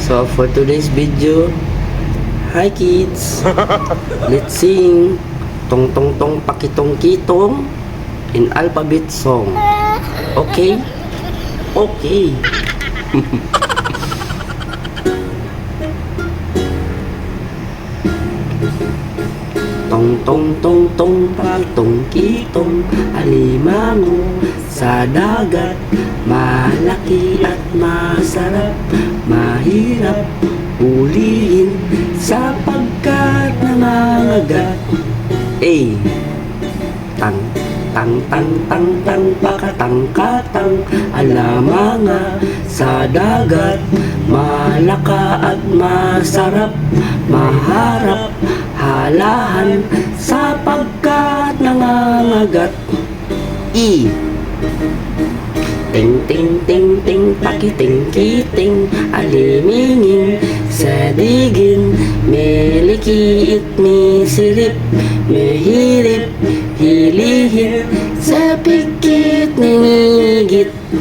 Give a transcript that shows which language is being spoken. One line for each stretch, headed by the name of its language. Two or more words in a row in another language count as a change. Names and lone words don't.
English: So for today's video, hi kids, let's sing tong tong tong pakitong kitong in alphabet song. Okay? Okay.
Filipino: Tong tong tong tong pakitong kitong alimango sa dagat, malaki at masarap, mahirap huliin sapagkat nangangagat. Tang tang tang tang tang pakatang katang alamanga sa dagat, malaka at masarap, maharap halahan sapagkat nangangagat. Ting ting ting ting pakiting kiting alimingin sa digin, melikiit misirip, mehirip hilihin sa pikit ningigit.